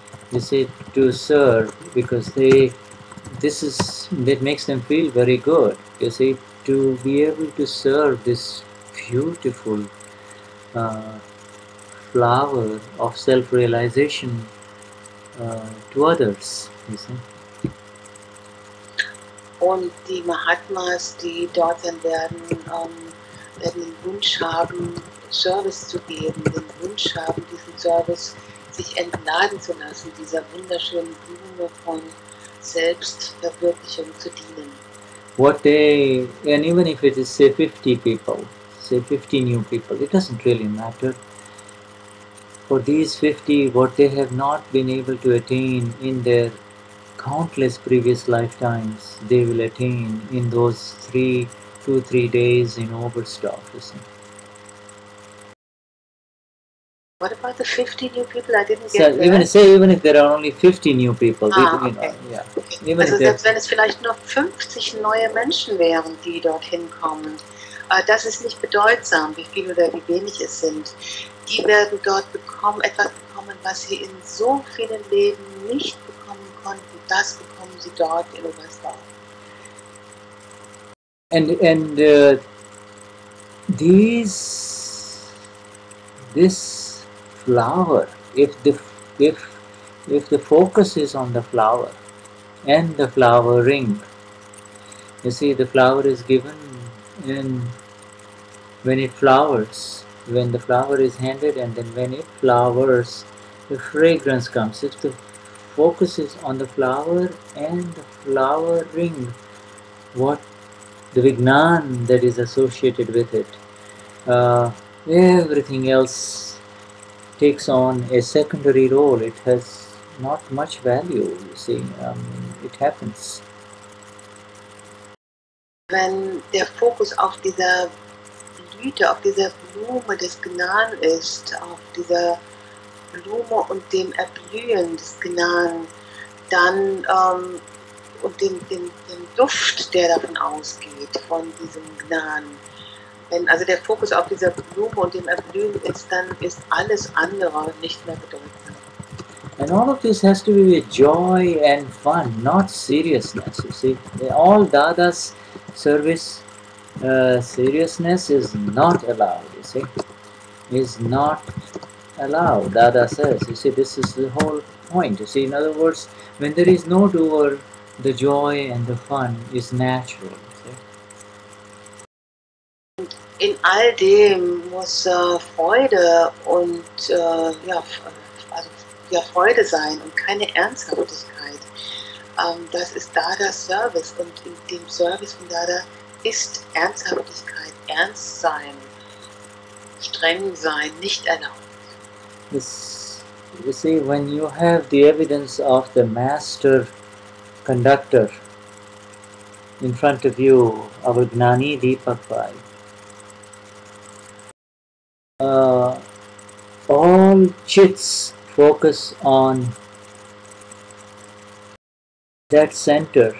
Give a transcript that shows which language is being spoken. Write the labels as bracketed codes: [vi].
[en] You see, to serve because that makes them feel very good. You see, to be able to serve this beautiful flower of self-realization to others, you see. [de] Und die Mahatmas, die dort sein werden, werden den Wunsch haben, Service zu geben, den Wunsch haben, diesen Service sich entladen zu lassen, dieser wunderschönen Blume von Selbstverwirklichung zu dienen. [en] And even if it is say 50 people, say 50 new people, it doesn't really matter. For these 50, what they have not been able to attain in their countless previous lifetimes, they will attain in those 2-3 days in Overstock. You see. What about the 50 new people? I didn't get So that. even if there are only 50 new people, Okay. Yeah. Okay. [de] Also selbst wenn es vielleicht nur 50 neue Menschen wären, die dorthin kommen, das ist nicht bedeutsam, wie viel oder wie wenig es sind. Die werden dort etwas bekommen, was sie in so vielen Leben nicht bekommen konnten. Das bekommen sie dort in Overstock. [en] And this flower, if the focus is on the flower and the flower ring, you see, the flower is given when it flowers, when the flower is handed, and then when it flowers, the fragrance comes. If the focus is on the flower and the flower ring, what the Vignan that is associated with it, everything else takes on a secondary role. It has not much value, you see. It happens. [de] Wenn der Fokus auf dieser Blüte, auf dieser Blume des Gnan ist, auf dieser Blume und dem Erblühen des Gnan, dann und dem Duft, der davon ausgeht, von diesem Gnan. Wenn also der Fokus auf dieser Blume und dem Erblühen ist, dann ist alles andere nicht mehr bedeutsam. [en] And all of this has to be with joy and fun, not seriousness. You see, all Dada's service seriousness is not allowed. You see, is not allowed. Dada says. You see, this is the whole point. You see, in other words, when there is no doer, the joy and the fun is natural. [de] In all dem muss Freude und also ja, Freude sein und keine Ernsthaftigkeit. Das ist Dada Service, und in dem Service von Dada ist Ernsthaftigkeit, Ernst sein, streng sein nicht erlaubt. [en] This, you see, when you have the evidence of the master conductor in front of you, our Gnani Deepak, all chits focus on that center.